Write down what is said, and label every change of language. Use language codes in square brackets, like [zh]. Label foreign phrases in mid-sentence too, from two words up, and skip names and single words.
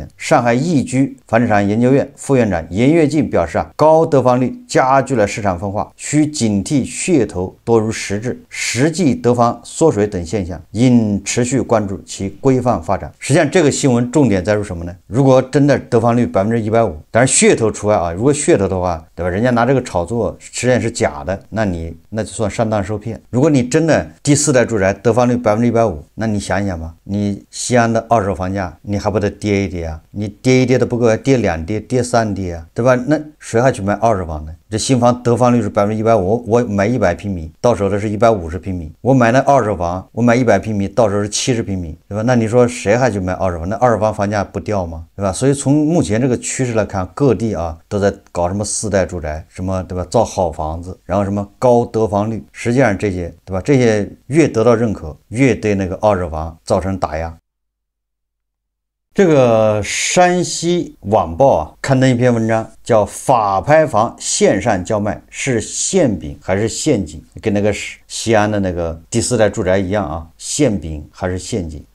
[zh] 上海易居房地產研究院副院長嚴躍進表示啊，高得房率加劇了市場分化，需警惕噱頭多如實質，實際得房縮水等現象，應持續關注其規範發展。實際上這個新聞重點在於什麼呢？如果真的得房率150%，當然噱頭除外啊，如果噱頭的話，對吧？人家拿這個炒作，實際上是假的，那就算上當受騙。如果你真的第4代住宅得房率150%，那你想一想吧，你西安的二手房價你還不得跌一跌啊？你跌一跌的不夠，跌2跌，跌3跌啊，对吧？那誰還去買二手房呢？這新房得房率是150%，我買100平米，到手的是150平米。我買那二手房，我買100平米，到手是70平米，對吧？那你說誰還去買二手房？那二手房房價不掉嗎？對吧？所以從目前这個趨勢來看，各地啊都在搞什麼4代住宅，什麼對吧？造好房子，然後什麼高得房率，實際上這些對吧？這些越得到認可，越對那個二手房造成打壓。這個山西晚報啊刊登一篇文章，叫法拍房線上叫賣是餡餅還是陷阱？跟那個西安的那個第4代住宅一樣啊，餡餅還是陷阱？